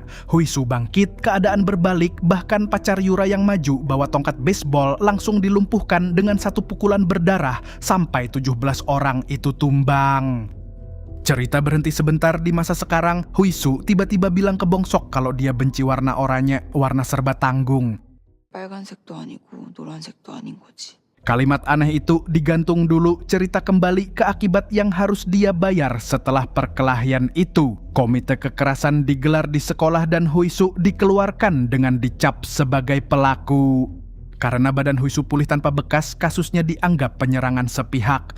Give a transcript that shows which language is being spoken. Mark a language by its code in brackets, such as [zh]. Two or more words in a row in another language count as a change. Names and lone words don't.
[id] Huisu bangkit, keadaan berbalik, bahkan pacar Yura yang maju bawa tongkat baseball langsung dilumpuhkan dengan satu pukulan berdarah sampai 17 orang itu tumbang. Cerita berhenti sebentar di masa sekarang. Huisu tiba-tiba bilang ke Bongsok kalau dia benci warna oranye, warna serba tanggung. [ko] 빨간색도 아니고 노란색도 아닌 거지. [id] Kalimat aneh itu digantung dulu, cerita kembali ke akibat yang harus dia bayar setelah perkelahian itu. Komite kekerasan digelar di sekolah dan Huisu dikeluarkan dengan dicap sebagai pelaku. Karena badan Huisu pulih tanpa bekas, kasusnya dianggap penyerangan sepihak.